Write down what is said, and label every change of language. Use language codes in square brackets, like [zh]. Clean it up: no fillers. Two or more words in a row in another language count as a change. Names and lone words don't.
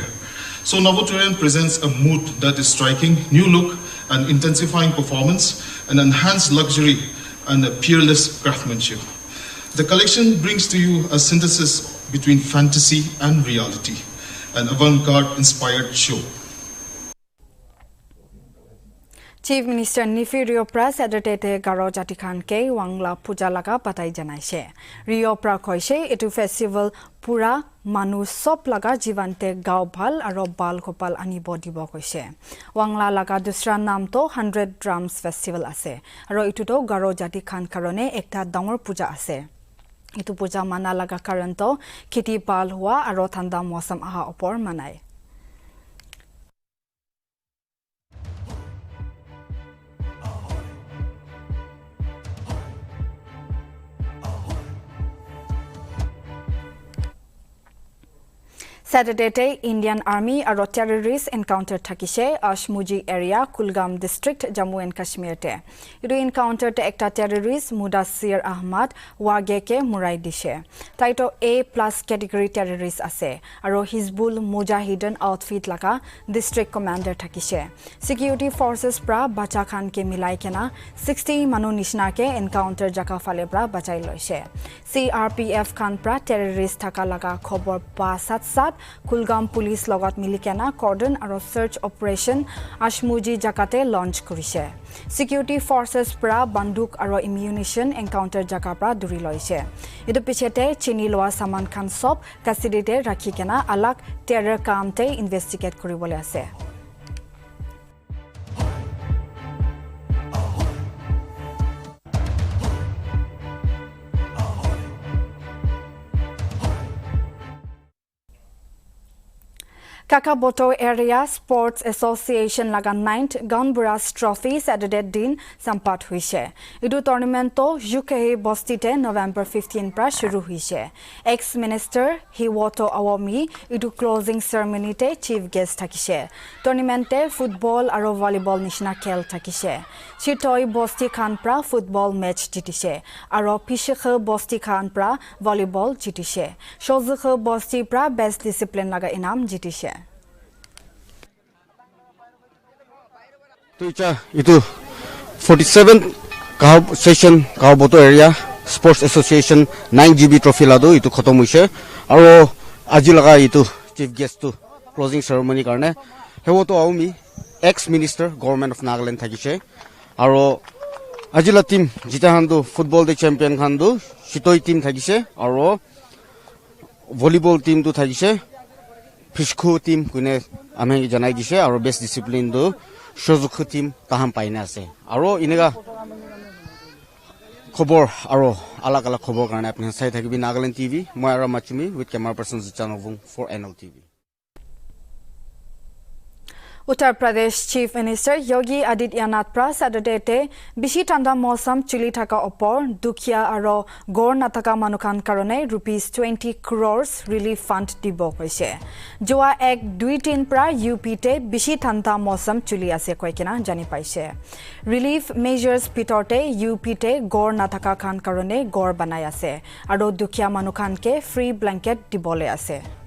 [en] So Navotorian presents a mood that is striking, new look and intensifying performance, and enhanced luxury and a peerless craftsmanship. The collection brings to you a synthesis between fantasy and reality, an avant-garde inspired show. Chief Minister [nag] Nltv Pras editete Garo Jati Khan ke Wangla Puja laga patai janaise. Rio pra koise etu festival pura manu sop laga jivante gao bhal aro bal kopal anibo dibo koise. Wangla laga dusra naam to 100 Drums Festival ase. Aro etu to Garo Jati Khan karone ekta dangor puja ase. Itu puja mana laga karanto kheti bal hua aro thanda mosam aha opor manai. Saturday, Indian Army aro [en] terrorist encounter [nag] thakise Ashmuji area, Kulgam district, Jammu and Kashmir te. Idu encounter te ekta terrorist Mudassir Ahmad wage ke murai dishe. Taito [en] A+ category terrorist [nag] ase aro Hizbul Mujahideen outfit laka [en] district commander [nag] thakise. [en] Security forces [nag] pra bacha khan ke milai kena 60 manu nishna ke encounter jaka fale pra bachai loise. CRPF khan pra terrorist thaka laga khobor pa sat Kulgam police logot milikena cordon aro [en] search operation [nag] Ashmuji jakate launch korise. [en] Security forces [nag] pra banduk aro [en] ammunition encounter [nag] jaka pra duri loise. Edu pichete chini loa saman khan sob custody te rakhi kena alag terror kam te investigate koribole ase. Kakaboto Area Sports Association laga 9th Gunburas Trophy Saturday din sampat huise. Idu tournament to UK Bostite November 15 pra shuru huise. Ex-Minister Hiwoto Awomi idu [en] closing ceremony [nag] te [en] chief guest [nag] thakise. Tournament te football aro volleyball nishna khel thakise. Chitoi Bosti Khan pra [en] football match [nag] jitise. Aro Pishikhe Bosti Khan pra volleyball jitise. Shozukhe Bosti pra [en] best discipline [nag] laga inam jitise. Itu [en] 47th session [nag] Kakaboto Area Sports Association 9GB trophy lado itu khatam hoise aro aji laga itu [en] chief guest [nag] to closing ceremony karne hewoto aumi [en] ex-minister government of Nagaland [nag] thakise aro ajila team jita handu football the champion khandu shitoi team thakise aro [en] volleyball team [nag] tu thakise fishku team kune ame janai dise aro [en] best discipline [nag] do Shozukhu team taham paina ase aro inega khobor aro alag alag khobor karone apni sai thakibi Nagaland TV moi aro machumi [en] with camera person [nag] Chanavung for Nltv. Uttar Pradesh [en] Chief Minister [nag] Yogi Adityanath pra Saturday te bishi tanda mosam chili thaka opor dukhia aro gor nataka manukan karone ₹20 crores [en] relief fund [nag] dibo hoise. Joa ek 2-3 pra UP te bishi tanda mosam chili ase koikena jani paise. [en] Relief measures [nag] pitorte UP te gor nataka khan karone gor banai ase aro dukhia manukan ke [en] free blanket [nag] dibole ase.